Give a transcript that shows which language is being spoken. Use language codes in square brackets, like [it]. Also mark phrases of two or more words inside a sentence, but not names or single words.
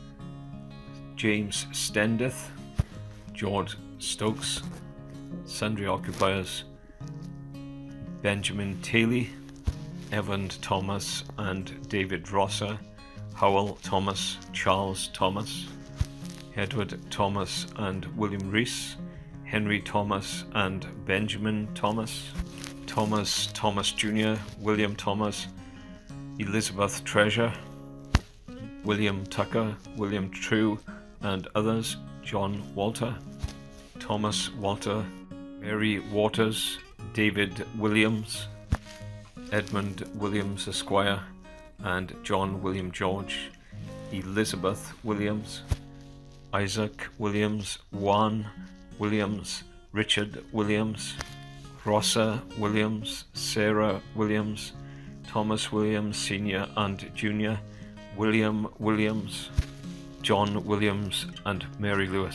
[en] James Stendeth, George Stokes, sundry occupiers, Benjamin Taylor, Evan Thomas and David Rosser, Howell Thomas, Charles Thomas, Edward Thomas and William Rees, Henry Thomas and Benjamin Thomas, Thomas Thomas Jr., William Thomas, Elizabeth Treasure, William Tucker, William True and others, John Walter, Thomas Walter, Mary Waters, David Williams, Edmund Williams Esquire and John William George, Elizabeth Williams, Isaac Williams, Juan Williams, Richard Williams, Rossa Williams, Sarah Williams, Thomas Williams Sr. and Jr., William Williams, John Williams and Mary Lewis.